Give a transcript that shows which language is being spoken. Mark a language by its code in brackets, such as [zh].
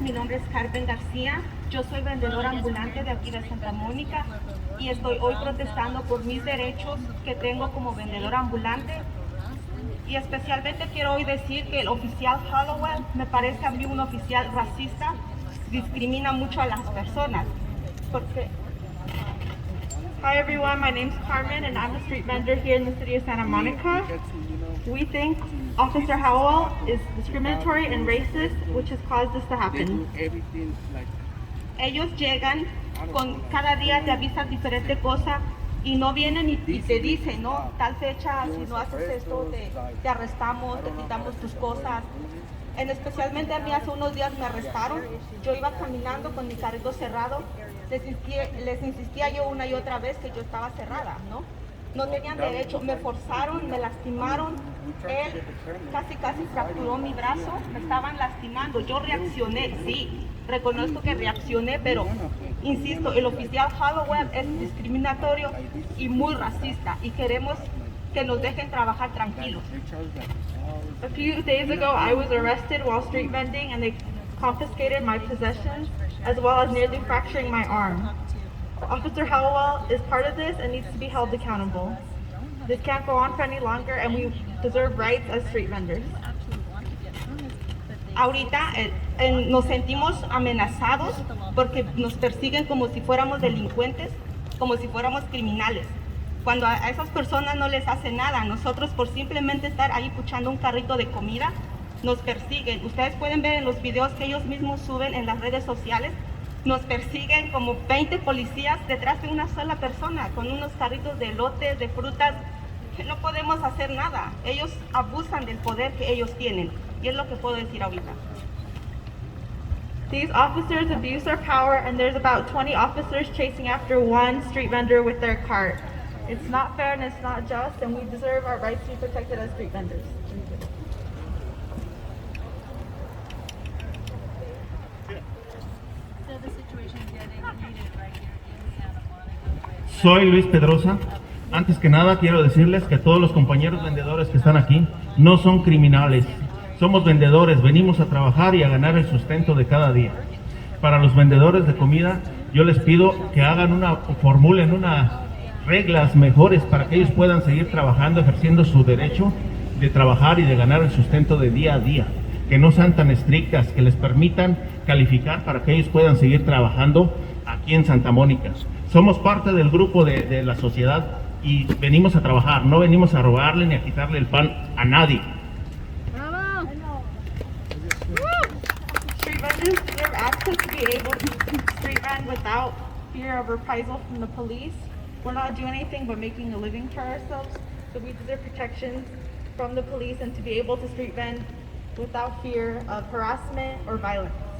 [es] Mi nombre es Carmen García. Yo soy vendedora ambulante de aquí de Santa Mónica y estoy hoy protestando por mis derechos que tengo como vendedora ambulante. Y especialmente quiero hoy decir que el oficial Hollowell me parece a mí un oficial racista, discrimina mucho a las personas. Porque... [en] Hi everyone, my name's Carmen and I'm a street vendor here in the city of Santa Monica. We think Officer Howell is discriminatory and racist, which has caused this to happen. [es] Ellos llegan, cada día te avisan diferente cosa y no vienen y te dicen, ¿no? Tal fecha, si no haces esto, te arrestamos, te quitamos tus cosas. Especialmente a mí hace unos días me arrestaron. Yo iba caminando con mi carrito cerrado. Les insistía yo una y otra vez que yo estaba cerrada, ¿no? No tenían derecho, me forzaron, me lastimaron. Él casi fracturó mi brazo, me estaban lastimando. Yo reaccioné, sí, reconozco que reaccioné, pero insisto, el oficial Hollowell es discriminatorio y muy racista y queremos que nos dejen trabajar tranquilos. [en] A few days ago, I was arrested while street vending and they confiscated my possessions as well as nearly fracturing my arm. Officer Howell is part of this and needs to be held accountable. This can't go on for any longer and we deserve rights as street vendors. [es] Ahorita nos sentimos amenazados porque nos persiguen como si fuéramos delincuentes, como si fuéramos criminales. Cuando a esas personas no les hace nada, nosotros por simplemente estar ahí puchando un carrito de comida, nos persiguen. Ustedes pueden ver en los videos que ellos mismos suben en las redes sociales, nos persiguen como 20 policías detrás de una sola persona, con unos carritos de elotes, de frutas, que no podemos hacer nada. Ellos abusan del poder que ellos tienen, y es lo que puedo decir ahorita. [en] These officers abuse their power, and there's about 20 officers chasing after one street vendor with their cart. It's not fair and it's not just, and we deserve our rights to be protected as street vendors. [es] Soy Luis Pedrosa. Antes que nada quiero decirles que todos los compañeros vendedores que están aquí no son criminales. Somos vendedores, venimos a trabajar y a ganar el sustento de cada día. Para los vendedores de comida, yo les pido que formulen unas reglas mejores para que ellos puedan seguir trabajando, ejerciendo su derecho de trabajar y de ganar el sustento de día a día. Que no sean tan estrictas, que les permitan calificar para que ellos puedan seguir trabajando aquí en Santa Mónica. Somos parte del grupo de la sociedad y venimos a trabajar, no venimos a robarle ni a quitarle el pan a nadie. [en] Street vendors deserve access to be able to street vend without fear of reprisal from the police. We're not doing anything but making a living for ourselves, so we deserve protections from the police and to be able to street vend without fear of harassment or violence.